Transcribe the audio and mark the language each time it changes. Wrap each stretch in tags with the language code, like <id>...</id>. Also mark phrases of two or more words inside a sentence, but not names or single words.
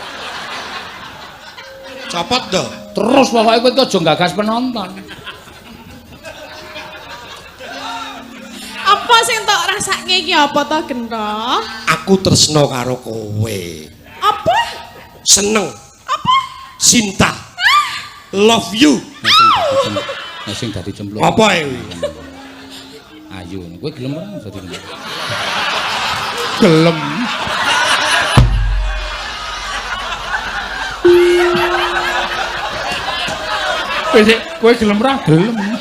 <jv>Copot to. Terus pokoke kowe aja gagas penonton. Apa sing tok rasake iki apa to Gento? Aku tresno karo kowe. Apa? Seneng. Apa? Cinta.</jv> <en>Love you.</en> <jv>Nah sing dadi cemplung. Apa iki? Ayo, kowe gelem ora dadi cemplung? Gelem. Kowe gelem ora? Gelem.</jv>